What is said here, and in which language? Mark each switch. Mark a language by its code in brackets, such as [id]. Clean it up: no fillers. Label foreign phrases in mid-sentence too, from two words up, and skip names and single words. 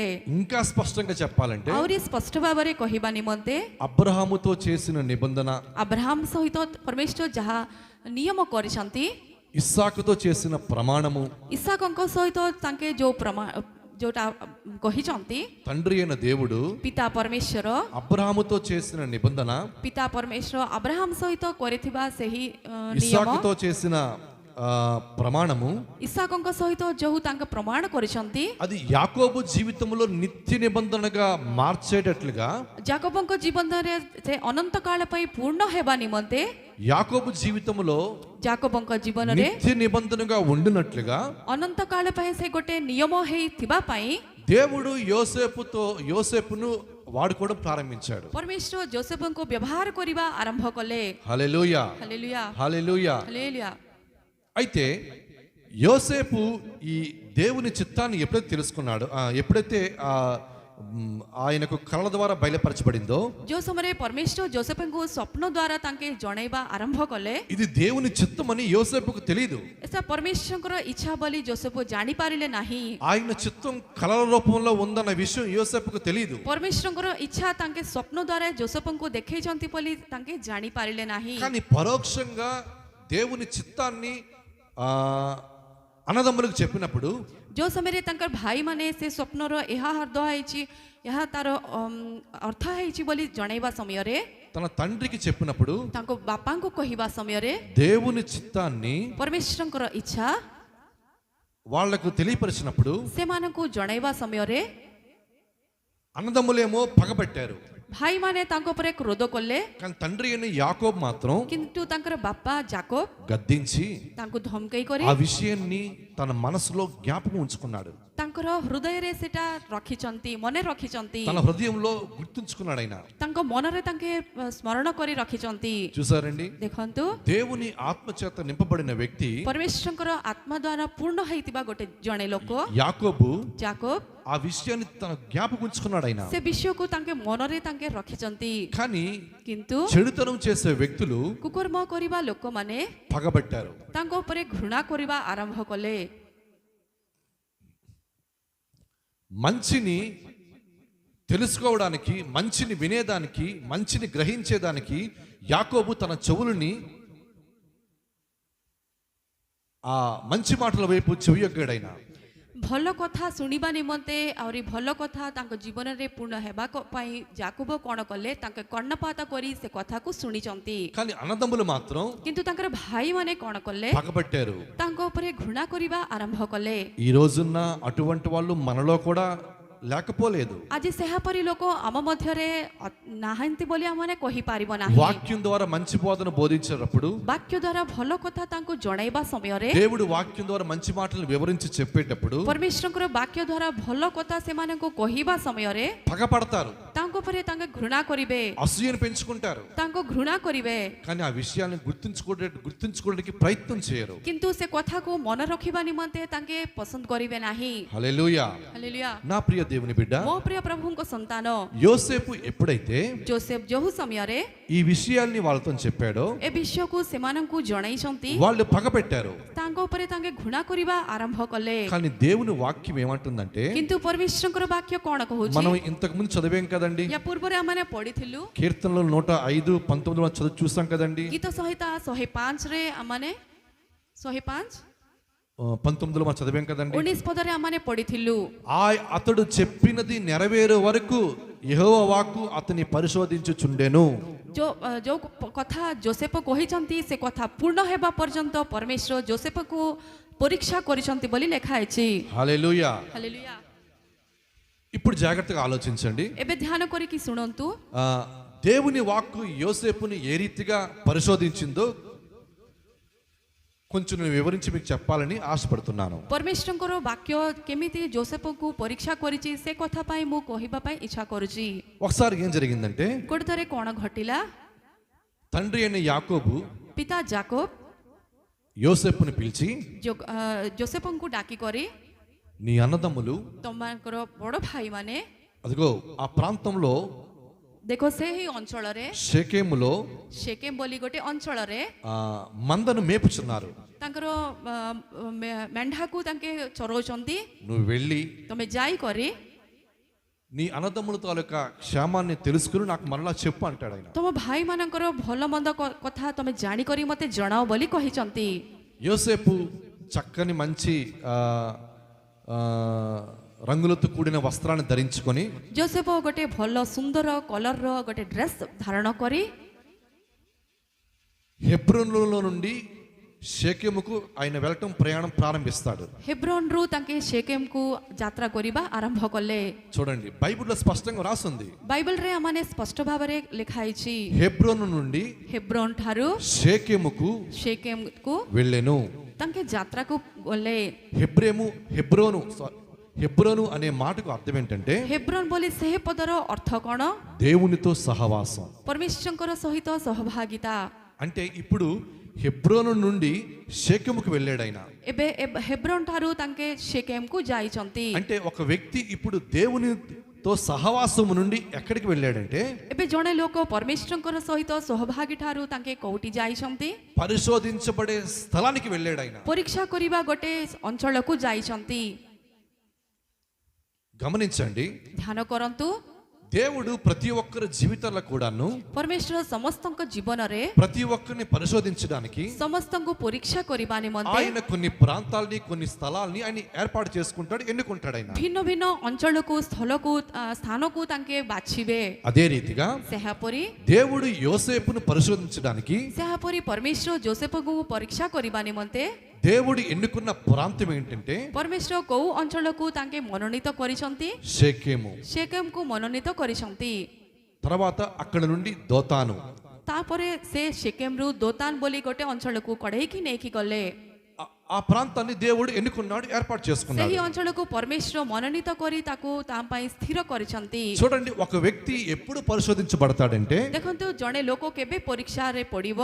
[te] ఇంకా స్పష్టంగా చెప్పాలంటే [or] ଆହୁରି ସ୍ପଷ୍ଟ ଭାବରେ କହିବା ନିମନ୍ତେ [te] అబ్రహాముతో చేసిన నిబంధన, [or] అబ్రహాం ସହିତ ପରମେଶ୍ୱର ଯାହା ନିୟମ କରିଛନ୍ତି, [te] ఇస్సాకుతో చేసిన ప్రమాణము, [or] ଇସାକଙ୍କ ସହିତ ତାଙ୍କେ ଯୋଉଟା କହିଛନ୍ତି, [te] తండ్రి అయిన దేవుడు [or] ପିତା ପରମେଶ୍ୱର [te] అబ్రహాముతో చేసిన నిబంధన, [or] ପିତା ପରମେଶ୍ୱର అబ్రహాం ସହିତ କରିଥିବା ସେହି ନିୟମ, [te] ఇస్సాకుతో చేసిన ప్రమాణము, [or] ଇସାକଙ୍କ ସହିତ ଯୋଉ ତାଙ୍କ ପ୍ରମାଣ କରିଛନ୍ତି, [te] అది యాకోబు జీవితంలో నిత్య నిబంధనగా మార్చేటట్లుగా [or] ଯାକୋବଙ୍କ ଜୀବନରେ ସେ ଅନନ୍ତ କାଳ ପାଇଁ ପୂର୍ଣ୍ଣ ହେବା ନିମନ୍ତେ [te] యాకోబు జీవితంలో [or] ଯାକୋବଙ୍କ ଜୀବନରେ [te] నిత్య నిబంధనగా ఉండినట్లుగా [or] ଅନନ୍ତ କାଳ ପାଇଁ ସେ ଗୋଟେ ନିୟମ ହେଇଥିବା ପାଇଁ [te] దేవుడు యోసేపును వాడుకోవడం ప్రారంభించాడు. [or] ପରମେଶ୍ୱର ଜୋସେଫଙ୍କୁ ବ୍ୟବହାର କରିବା ଆରମ୍ଭ କଲେ। [te] హల్లెలూయా, [or] ହାଲେଲୁୟା, [te] హల్లెలూయా. [or] ହାଲେଲୁୟା। [te] అయితే యోసేపు ఈ దేవుని చిత్తాన్ని ఎప్పుడైతే తెలుసుకున్నాడు, ఎప్పుడైతే ఆయనకు కళల ద్వారా బయలుపరచబడిందో, [or] ଯୋଉ ସମୟରେ ପରମେଶ୍ୱର ଜୋସେଫଙ୍କୁ ସ୍ୱପ୍ନ ଦ୍ୱାରା ତାଙ୍କେ ଜଣାଇବା ଆରମ୍ଭ କଲେ, [te] ఇది దేవుని చిత్తమని యోసేపుకు తెలియదు. [or] ଏସା ପରମେଶ୍ୱରଙ୍କର ଇଚ୍ଛା ବୋଲି ଜୋସେଫ ଜାଣିପାରିଲେ ନାହିଁ। [te] ఆయన చిత్తం కళల రూపంలో ఉందన్న విషయం యోసేపుకు తెలియదు. [or] ପରମେଶ୍ୱରଙ୍କର ଇଚ୍ଛା ତାଙ୍କେ ସ୍ୱପ୍ନ ଦ୍ୱାରା ଜୋସେଫଙ୍କୁ ଦେଖେଇଛନ୍ତି ବୋଲି ତାଙ୍କେ ଜାଣିପାରିଲେ ନାହିଁ। [te] కానీ పరోక్షంగా దేవుని చిత్తాన్ని అన్నదమ్ములకు చెప్పినప్పుడు [or] ଯୋଉ ସମୟରେ ତାଙ୍କର ଭାଇମାନେ ସେ ସ୍ୱପ୍ନର ଏହା ଅର୍ଥ ହେଇଛି, ଏହା ତାର ଅର୍ଥ ହେଇଛି ବୋଲି ଜଣାଇବା ସମୟରେ, [te] తన తండ్రికి చెప్పినప్పుడు, [or] ତାଙ୍କ ବାପାଙ୍କୁ କହିବା ସମୟରେ [te] దేవుని చిత్తాన్ని [or] ପରମେଶ୍ୱରଙ୍କର ଇଚ୍ଛା [te] వాళ్లకు తెలియపరిచినప్పుడు [or] ସେମାନଙ୍କୁ ଜଣାଇବା ସମୟରେ [te] అన్నదమ్ములేమో పగబట్టారు. [or] ଭାଇମାନେ ତାଙ୍କ ଉପରେ କ୍ରୋଧ କଲେ, [te] కానీ తండ్రి అయిన యాకోబు మాత్రం [or] କିନ୍ତୁ ତାଙ୍କର ବାପା ଯାକୋବ [te] గద్దించి [or] ତାଙ୍କୁ ଧମକେଇ କରି [te] ఆ విషయాన్ని తన మనసులో జ్ఞాపకం ఉంచుకున్నాడు. [or] ତାଙ୍କର ହୃଦୟରେ ସେଟା ରଖିଛନ୍ତି, ମନେ ରଖିଛନ୍ତି, [te] తన హృదయంలో గుర్తుంచుకున్నాడు ఆయన. [or] ତାଙ୍କ ମନରେ ତାଙ୍କେ ସ୍ମରଣ କରି ରଖିଛନ୍ତି. [te] చూసారండి, [or] ଦେଖନ୍ତୁ, [te] దేవుని ఆత్మ చేత నింపబడిన వ్యక్తి [or] ପରମେଶ୍ୱରଙ୍କର ଆତ୍ମା ଦ୍ୱାରା ପୂର୍ଣ୍ଣ ହେଇଥିବା ଗୋଟେ ଜଣେ ଲୋକ [te] యాకోబు [or] ଯାକୋବ [te] ఆ విషయాన్ని తన జ్ఞాపకం ఉంచుకున్నాడు ఆయన. [or] ସେ ବିଷୟକୁ ତାଙ୍କେ ମନରେ ତାଙ୍କେ ରଖିଛନ୍ତି. [te] కానీ [or] କିନ୍ତୁ [te] చెడుతనం చేసే వ్యక్తులు [or] କୁକର୍ମ କରିବା ଲୋକମାନେ [te] పగబట్టారు. [or] ତାଙ୍କ ଉପରେ ଘୃଣା କରିବା ଆରମ୍ଭ କଲେ. [te] మంచిని తెలుసుకోవడానికి, మంచిని వినేదానికి, మంచిని గ్రహించేదానికి యాకోబు తన చెవులని ఆ మంచి మాటల వైపు చెవియొగ్గాడైనా. [or] ଭଲ କଥା ଶୁଣିବା ନିମନ୍ତେ ଆହୁରି ଭଲ କଥା ତାଙ୍କ ଜୀବନରେ ପୂର୍ଣ୍ଣ ହେବା ପାଇଁ ଯାକୁବ କ'ଣ କଲେ, ତାଙ୍କ କର୍ଣ୍ଣପାତ କରି ସେ କଥାକୁ ଶୁଣିଛନ୍ତି. [te] కానీ అన్నదమ్ములు మాత్రం [or] କିନ୍ତୁ ତାଙ୍କର ଭାଇମାନେ କ'ଣ କଲେ, [te] పగబట్టారు. [or] ତାଙ୍କ ଉପରେ ଘୃଣା କରିବା ଆରମ୍ଭ କଲେ. [te] ఈ రోజున్న అటువంటి వాళ్ళు మనలో కూడా లేకపోలేదు. [or] ଆଜି ସେହାପରି ଲୋକ ଆମ ମଧ୍ୟରେ ନାହାନ୍ତି ବୋଲି ଆମମାନେ କହିପାରିବ ନାହିଁ. [te] వాక్యం ద్వారా మంచి బోధన బోధించేటప్పుడు, [or] ବାକ୍ୟ ଦ୍ୱାରା ଭଲ କଥା ତାଙ୍କୁ ଜଣାଇବା ସମୟରେ, [te] దేవుడు వాక్యం ద్వారా మంచి మాటలను వివరించి చెప్పేటప్పుడు [or] ପରମେଶ୍ୱରଙ୍କର ବାକ୍ୟ ଦ୍ୱାରା ଭଲ କଥା ସେମାନଙ୍କୁ କହିବା ସମୟରେ [te] పగపడతారు, [or] ତାଙ୍କ ଉପରେ ତାଙ୍କେ ଘୃଣା କରିବେ, [te] అసూయను పెంచుకుంటారు. [or] ତାଙ୍କୁ ଘୃଣା କରିବେ. [te] కానీ ఆ విషయాన్ని గుర్తుంచుకోవడానికి ప్రయత్నం చేయరు. [or] କିନ୍ତୁ ସେ କଥାକୁ ମନେ ରଖିବା ନିମନ୍ତେ ତାଙ୍କେ ପସନ୍ଦ କରିବେ ନାହିଁ. [te] హల్లెలూయా. [or] ହାଲେଲୁୟା. [te] నా ప్రియ దేవుని బిడ్డ, [or] ମୋ ପ୍ରିୟ ପ୍ରଭୁଙ୍କ ସନ୍ତାନ [te] యోసేపు ఎప్పుడైతే [or] ଜୋସେଫ ଯୋଉ ସମୟରେ [te] ఈ విషయాల్ని వాళ్ళతో చెప్పాడో [or] ଏ ବିଷୟକୁ ସେମାନଙ୍କୁ ଜଣାଇଛନ୍ତି, [te] వాళ్ళు పగపెట్టారు. [or] ତାଙ୍କ ଉପରେ ତାଙ୍କେ ଘୃଣା କରିବା ଆରମ୍ଭ କଲେ. [te] కానీ దేవుని వాక్యం ఏమంటుందంటే, [or] କିନ୍ତୁ ପରମେଶ୍ୱରଙ୍କର ବାକ୍ୟ କ'ଣ କହୁଛି? [te] మనం ఇంతకు ముందు చదివాం కదండి, [or] ୟା ପୂର୍ବରେ ଆମେ ପଢିଥିଲୁ [te] కీర్తనలు 105:19 చదువు చూసాం కదండి. [or] ଗୀତ ସଂହିତା 105ରେ ଆମେ 105 [te] 19లో మనం చదివాం కదండి. [or] 19 ପଦରେ ଆମେ ପଢିଥିଲୁ, [te] అతడు చెప్పినది నెరవేరే వరకు యెహోవా వాక్కు అతని పరిశోధించుచుండెను. [or] ଯୋଉ କଥା ଜୋସେଫ କହିଛନ୍ତି ସେ କଥା ପୂର୍ଣ୍ଣ ହେବା ପର୍ଯ୍ୟନ୍ତ ପରମେଶ୍ୱର ଜୋସେଫକୁ ପରୀକ୍ଷା କରିଛନ୍ତି ବୋଲି ଲେଖା ହେଇଛି. [te] హల్లెలూయా. [or] ହାଲେଲୁୟା. [te] ఇప్పుడు జాగ్రత్తగా ఆలోచించండి. [or] ଏବେ ଧ୍ୟାନ କରିକି ଶୁଣନ୍ତୁ. [te] దేవుని వాక్కు యోసేపుని ఏ రీతిగా పరిశోధించిందో కొంచెం నేను వివరించి మీకు చెప్పాలని ఆశపడుతున్నాను. [or] ପରମେଶ୍ୱରଙ୍କର ବାକ୍ୟ କେମିତି ଜୋସେଫକୁ ପରୀକ୍ଷା କରିଛି ସେ କଥା ପାଇଁ ମୁଁ କହିବା ପାଇଁ ଇଚ୍ଛା କରୁଛି. [te] ఒకసారి ఏం జరిగిందంటే, [or] ଗୋଟେ ଥରେ କ'ଣ ଘଟିଲା, [te] తండ్రి అయిన యాకోబు [or] ପିତା ଯାକୋବ [te] యోసేపుని పిలిచి, [or] ଜୋସେଫଙ୍କୁ ଡାକି କରି, [te] నీ అన్నదమ్ములు [or] ତମମାନଙ୍କର ବଡ଼ ଭାଇମାନେ [te] అదిగో ఆ ప్రాంతంలో [or] ଦେଖ ସେହି ଅଞ୍ଚଳରେ [te] షెకెములో [or] ଶେକେମ ବୋଲି ଗୋଟେ ଅଞ୍ଚଳରେ [te] మందను మేపుచున్నారు. [or] ତାଙ୍କର ମେଣ୍ଢାକୁ ତାଙ୍କେ ଚରଉଛନ୍ତି. [te] నువ్వు వెళ్ళి [or] ତମେ ଯାଇକରି [te] నీ అన్నదమ్ముల తాలూకా క్షేమాన్ని తెలుసుకుని నాకు మరలా చెప్పు అంటాడు ఆయన. [or] ତମ ଭାଇମାନଙ୍କର ଭଲ ମନ୍ଦ କଥା ତମେ ଜାଣିକରି ମତେ ଜଣାଅ ବୋଲି କହିଛନ୍ତି. [te] యోసేపు చక్కని మంచి రంగులతో కూడిన వస్త్రాన్ని ధరించుకొని, [or] ଜୋସେଫ ଗୋଟେ ଭଲ ସୁନ୍ଦର କଲରର ଗୋଟେ ଡ୍ରେସ୍ ଧାରଣ କରି [te] హెబ్రోనులో నుండి షెకెముకు ఆయన వెళ్ళటం ప్రయాణం ప్రారంభిస్తాడు. [or] ହେବ୍ରୋନରୁ ତାଙ୍କେ ଶେକେମକୁ ଯାତ୍ରା କରିବା ଆରମ୍ଭ କଲେ. [te] చూడండి, బైబిల్లో స్పష్టంగా రాసింది, [or] ବାଇବଲରେ ଆମମାନେ ସ୍ପଷ୍ଟ ଭାବରେ ଲେଖା ହେଇଛି, [te] హెబ్రోను నుండి [or] ହେବ୍ରୋନ ଠାରୁ [te] షెకెముకు [or] ଶେକେମକୁ [te] వెళ్ళెను. [or] ତାଙ୍କେ ଯାତ୍ରାକୁ ଗଲେ. [te] హెబ్రోను అనే మాటకు అర్థం ఏంటంటే, [or] ହେବ୍ରୋନ ବୋଲି ସେହି ପଦର ଅର୍ଥ କ'ଣ? [te] దేవునితో సహవాసం. [or] ପରମେଶ୍ୱରଙ୍କର ସହିତ ସହଭାଗିତା. [te] అంటే ఇప్పుడు హెబ్రోను నుండి షెకెముకు వెళ్ళాడు ఆయన. [or] ଏବେ ହେବ୍ରୋନ ଠାରୁ ତାଙ୍କେ ଶେକେମକୁ ଯାଇଛନ୍ତି. [te] అంటే ఒక వ్యక్తి ఇప్పుడు దేవునితో సహవాసము నుండి ఎక్కడికి వెళ్ళాడంటే, [or] ଏବେ ଜଣେ ଲୋକ ପରମେଶ୍ୱରଙ୍କର ସହିତ ସହଭାଗୀ ଠାରୁ ତାଙ୍କେ କୋଉଠି ଯାଇଛନ୍ତି? [te] పరిశోధించబడే స్థలానికి వెళ్ళాడు ఆయన. [or] ପରୀକ୍ଷା କରିବା ଗୋଟେ ଅଞ୍ଚଳକୁ ଯାଇଛନ୍ତି. [te] గమనించండి, [or] ଧ୍ୟାନ କରନ୍ତୁ, [te] దేవుడు ప్రతి ఒక్కరి జీవితాల్లో కూడాను [or] ପରମେଶ୍ୱର ସମସ୍ତଙ୍କ ଜୀବନରେ [te] ప్రతి ఒక్కరిని పరిశోధించడానికి [or] ସମସ୍ତଙ୍କୁ ପରୀକ୍ଷା କରିବା ନିମନ୍ତେ [te] ఆయన కొన్ని ప్రాంతాలని, కొన్ని స్థలాల్ని ఆయన ఏర్పాటు చేసుకుంటాడు, ఎన్నుకుంటాడు ఆయన. [or] ଭିନ୍ନ ଭିନ୍ନ ଅଞ୍ଚଳକୁ ସ୍ଥାନକୁ ତାଙ୍କେ ବାଛିବେ. [te] అదే రీతిగా [or] ସେହାପରି [te] దేవుడు యోసేపును పరిశోధించడానికి [or] ସେହାପରି ପରମେଶ୍ୱର ଜୋସେଫକୁ ପରୀକ୍ଷା କରିବା ନିମନ୍ତେ [te] దేవుడు ఎన్నుకున్న ప్రాంతం ఏంటంటే [or] ପରମେଶ୍ୱର କୋଉ ଅଞ୍ଚଳକୁ ତାଙ୍କେ ମନୋନୀତ କରିଛନ୍ତି? [te] షెకెము. [or] ଶେକେମକୁ ମନୋନୀତ କରିଛନ୍ତି. [te] తర్వాత అక్కడ నుండి దోతాను, [or] ତାପରେ ସେ ଶେକେମରୁ ଦୋତାନ ବୋଲି ଗୋଟେ ଅଞ୍ଚଳକୁ କଢେଇକି ନେଇକି ଗଲେ. [te] ఆ ప్రాంతాన్ని దేవుడు ఎన్నుకున్నాడు, ఏర్పాటు [or] ସେହି [te] చేసుకున్నాడు. [or] ଅଞ୍ଚଳକୁ ପରମେଶ୍ୱର ମନୋନୀତ କରି ତାକୁ ତା ପାଇଁ ସ୍ଥିର କରିଛନ୍ତି। [te] చూడండి, ఒక వ్యక్తి ఎప్పుడు పరిశోధించబడతాడంటే [or] ଦେଖନ୍ତୁ ଜଣେ ଲୋକ କେବେ ପରୀକ୍ଷାରେ ପଡ଼ିବ?